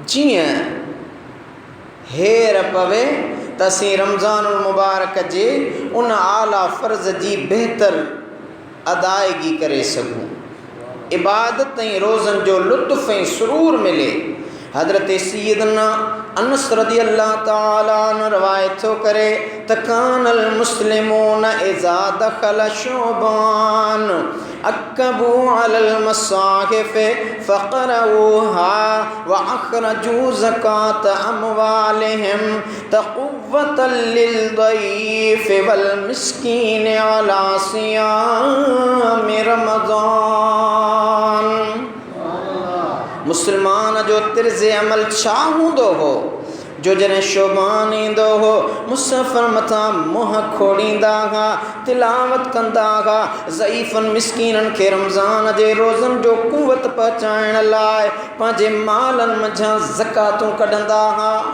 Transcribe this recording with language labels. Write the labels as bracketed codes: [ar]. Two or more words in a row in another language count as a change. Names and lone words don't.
[sd] जीअं हेर पवे त असीं रमज़ानुल मुबारक जे उन आला फ़र्ज़ जी बहितर अदायगी करे सघूं, इबादत ऐं रोज़नि जो लुत्फ़ ऐं सुरूर मिले। हज़रत सैयदना अनस [ar] رضي الله تعالى عنه [sd] रवायत थो करे त [ar] كان المسلمون إذا دخل شعبان أكبوا على المصاحف فقرؤوها وأخرجوا زكاة أموالهم تقوية للضعيف والمسكين على صيام رمضان. [sd] मुसलमान जो तिर्ज़ अमल छा हूंदो हो जो जॾहिं शोबान ईंदो हो मुसफ़र मथां मुंहं खोड़ींदा हुआ, तिलावत कंदा हुआ, ज़ईफ़नि मिस्कीननि खे रमज़ान जे रोज़नि जो कुवत पहुचाइण लाइ पंहिंजे मालनि मंझां ज़कातूं कढंदा हुआ।